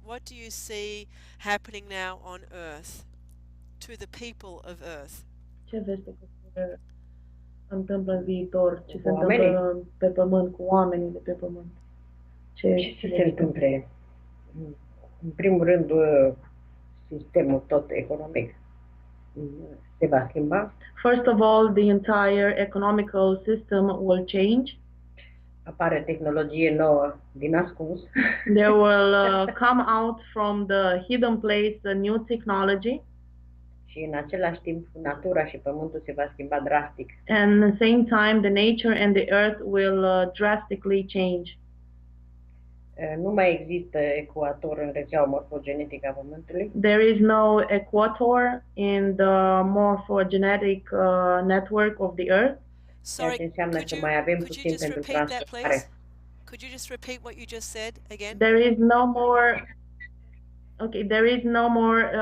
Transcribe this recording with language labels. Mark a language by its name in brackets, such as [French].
[English] What do you see happening now on Earth to the people of Earth? [Romanian] Ce vezi că se întâmplă în viitor? Ce se întâmplă pe pământ cu oamenii de pe pământ? Ce se întâmplă? În primul rând, sistemul tot economic se va schimba. [English] First of all, the entire economical system will change. [Romanian] Apare tehnologie nouă din ascuns. [English] There will come out from the hidden place a new technology. [Romanian] Și în același timp, natura și pământul se va schimba drastic. [English] And at the same time, the nature and the earth will drastically change. [Romanian] Nu mai există ecuator în rețeaua morfogenetică a Pământului. [English] There is no equator in the morphogenetic network of the Earth. Sorry, could you just repeat that, please? Could you just repeat what you just said again? There is no more. Okay, there is no more.